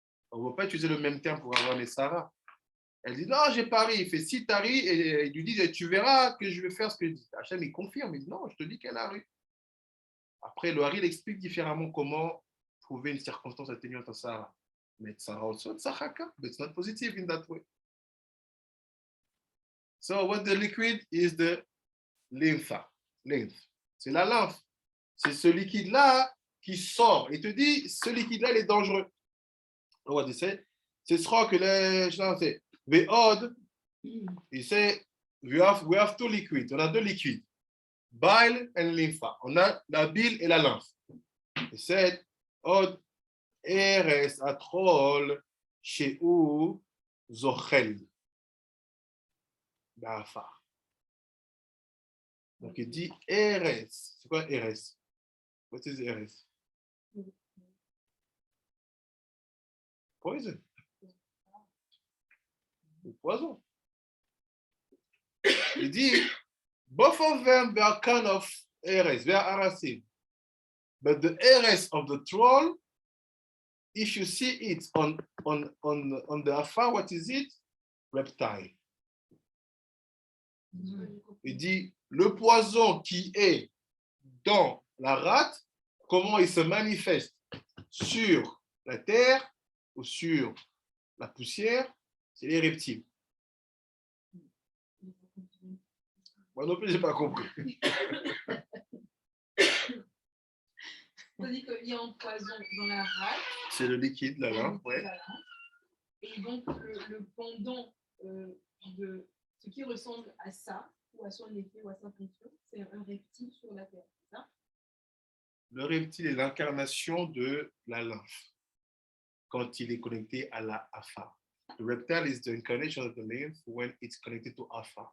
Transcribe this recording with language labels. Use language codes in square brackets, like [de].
[fr] On ne va pas utiliser le même terme pour Abraham et Sarah. Elle dit, non, j'ai pas ri. Il fait, si tu as ri, et il lui dit, tu verras que je vais faire ce que je dis. Hachem, il confirme, il dit, non, je te dis qu'elle a ri. Après, le Hari, il explique différemment comment trouver une circonstance atténuante à Sarah. [en] Mais Sarah also tzachaka, but it's not positive in that way. So what the liquid is the lymph. [fr] C'est la lymphe. C'est ce liquide-là qui sort. Il te dit, ce liquide-là, il est dangereux. [en] What he said? [fr] C'est ce que les gens c'est Ve'od, il sait, [en] we have two liquids. [fr] On a deux liquides. [en] Bile and lympha. [fr] On a la bile et la lymphe. Il said, [he] Od, Eres atrol Sheu Zochel. Ba'afar. [fr] Donc il dit Eres. C'est quoi Eres? [en] What is Eres? Poison. [fr] Le poison. Il dit [en] both of them they are kind of Eres, they are Arasim. But the Eres of the troll, if you see it on the afar, what is it? Reptile. [fr] Il dit, le poison qui est dans la rate, comment il se manifeste sur la terre, ou sur la poussière, c'est les reptiles. Moi non plus, je n'ai pas compris. On dit qu'il y a un poison dans la rate. C'est le liquide, la lymphe, ouais. Et donc, le pendant de ce qui ressemble à ça, ou à son effet, ou à sa fonction, c'est un reptile sur la Terre, c'est ça? Le reptile est l'incarnation de la lymphe quand il est connecté à la alpha. [en] The reptile is the incarnation of the lymph when it's connected to alpha.